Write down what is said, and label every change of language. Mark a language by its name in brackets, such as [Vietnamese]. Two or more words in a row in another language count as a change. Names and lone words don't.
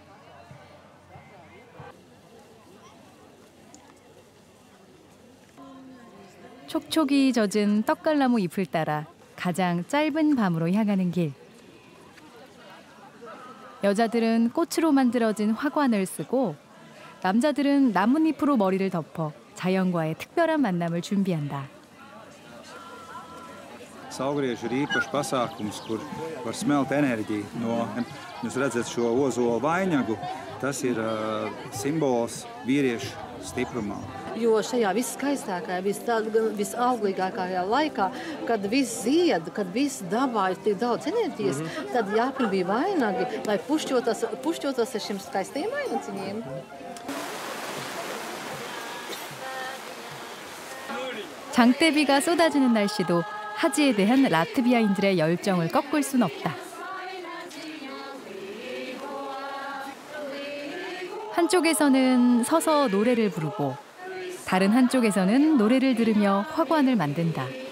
[Korean] 촉촉이 젖은 떡갈나무 잎을 따라 가장 짧은 밤으로 향하는 길. 여자들은 꽃으로 만들어진 화관을 쓰고 남자들은 나뭇잎으로 머리를 덮어 자연과의 특별한 만남을 준비한다. [Latvian] Saulgrieži ir īpašs pasākums, kur var smelt enerģiju no. Jūs redzat šo ozolu vainagu, tas ir simbols vīriešu stiprumā. Jo šajā viskaistākajā, visauglīgākajā laikā, kad viss zied, kad viss dabā ir tik daudz enerģijas, tad jāpin bija vainagi, lai pušķotos ar šiem skaistiem vainaciņiem. [Korean] 장대비가 쏟아지는 날씨도 하지에 대한 라트비아인들의 열정을 꺾을 순 없다. 한쪽에서는 서서 노래를 부르고 다른 한쪽에서는 노래를 들으며 화관을 만든다.